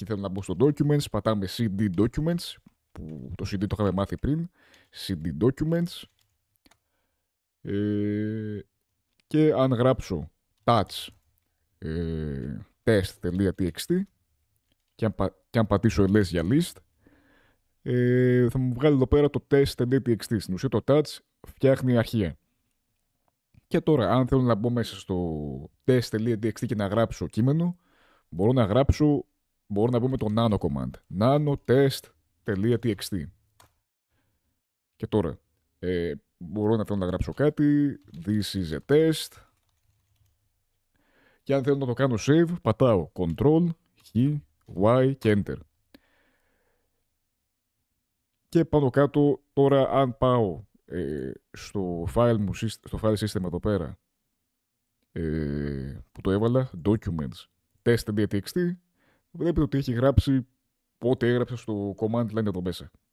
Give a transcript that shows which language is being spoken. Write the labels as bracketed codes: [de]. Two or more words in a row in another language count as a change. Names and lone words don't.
[el] θέλω να μπω στο documents, πατάμε [en] cd documents, [el] που το cd το είχαμε μάθει πριν, [en] cd documents, [el] και αν γράψω [en] touch test.txt [el] και αν πατήσω ls για list, θα μου βγάλει εδώ πέρα το test.txt. Στην ουσία το touch φτιάχνει αρχεία. Και τώρα αν θέλω να μπω μέσα στο test.txt και να γράψω κείμενο, μπορώ να μπω με το [en] nano command. nano test.txt. [el] Και τώρα μπορώ να θέλω να γράψω κάτι. [en] This is a test. [el] Και αν θέλω να το κάνω save, πατάω Ctrl, H, Y και Enter. Και πάνω κάτω, τώρα αν πάω στο [en] file system [el] εδώ πέρα που το έβαλα, documents, test.txt, βλέπετε ότι έχει γράψει ό,τι έγραψα στο [en] command line [el] εδώ μέσα.